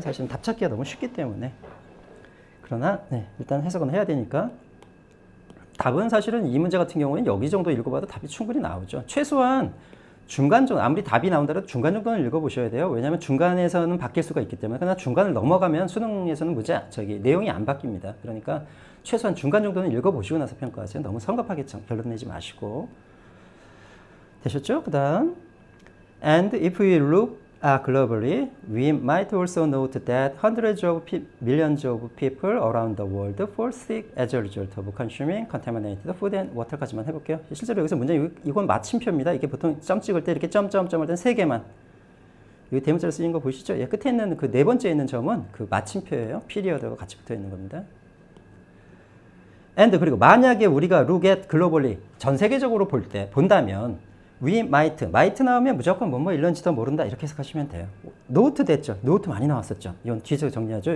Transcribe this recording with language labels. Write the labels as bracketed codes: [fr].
[ko] 사실은 답 찾기가 너무 쉽기 때문에. 그러나 일단 해석은 해야 되니까 답은 사실은 이 문제 같은 경우는 여기 정도 읽어봐도 답이 충분히 나오죠. 최소한 중간 정도, 아무리 답이 나온다라도 중간 정도는 읽어보셔야 돼요. 왜냐하면 중간에서는 바뀔 수가 있기 때문에. 그러나 중간을 넘어가면 수능에서는 내용이 안 바뀝니다. 그러니까 최소한 중간 정도는 읽어보시고 나서 평가하세요. 너무 성급하게 결론 내지 마시고. 되셨죠? 그 다음 [en] And if we look globally, we might also note that hundreds of millions of people around the world fall sick as a result of consuming contaminated food and water까지만 [ko] 해볼게요. 실제로 여기서 문제 이건 마침표입니다. 이게 보통 점 찍을 때 이렇게 점점점을 땐 3개만. 여기 대문자로 쓰인 거 보시죠? 예, 끝에 있는 그 네 번째에 있는 점은 그 마침표예요. 피리어드가 같이 붙어 있는 겁니다. And 그리고 만약에 우리가 [en] look at globally [ko] 전 세계적으로 본다면 [en] we might [ko] 나오면 무조건 뭐뭐 일런지도 모른다 이렇게 해석하시면 돼요. 노트 됐죠. 노트 많이 나왔었죠. 이건 뒤에서 정리하죠.